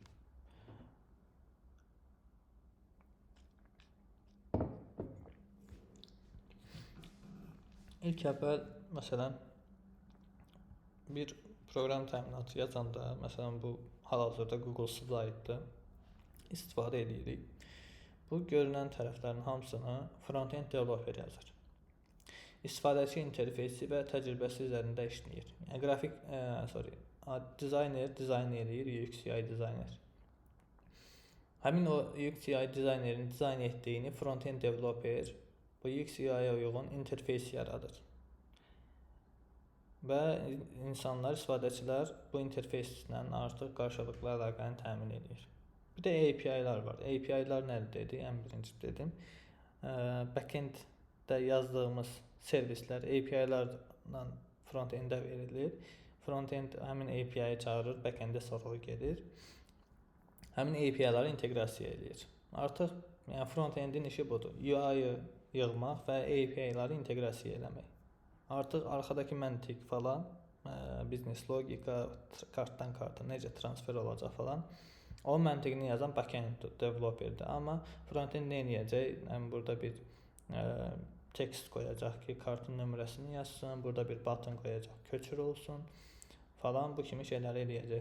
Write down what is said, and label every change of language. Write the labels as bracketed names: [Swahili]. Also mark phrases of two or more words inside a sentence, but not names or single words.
[Azerbaijani] İlk əvvəl, məsələn, bir proqram təminatı yazanda, məsələn, bu hal-hazırda Google Slide-dır, istifadə edirik. Bu görünən tərəflərin hamısını [English] front-end developer [Azerbaijani] yazır. İstifadəçi interfeysi və təcrübəsi üzərində işləyir. Yəni, dizayner dizayn edir, UX/UI dizayner. Həmin o UX/UI dizaynerin dizayn etdiyini [English] front-end developer [Azerbaijani] bu UX/UI-yə uyğun interfeys yaradır. Və insanlar, istifadəçilər bu interfeyslə artıq qarşılıqlı əlaqəni təmin edir. Bir də API-lar var. API-lar nədir dedi? Ən birinci dedim. Backend-də yazdığımız servislər API-larla front-end-ə verilir. Front-end həmin API-yə çağırır, backend-ə sorğu gedir. Həmin API-ları inteqrasiya edir. Artıq yəni front-end-in işi budur. UI-ı yığmaq və API-ları inteqrasiya eləmək. Artıq arxadakı məntiq falan, biznes logika, kartdan karta necə transfer olacaq falan, o məntiqini yazan [English] backend developerdir. [Azerbaijani] Amma frontend nə edəcək? Yəni burada bir tekst qoyacaq ki, kartın nömrəsini yazsın, burada bir button qoyacaq, köçür olsun falan, bu kimi şeyləri eləyəcək.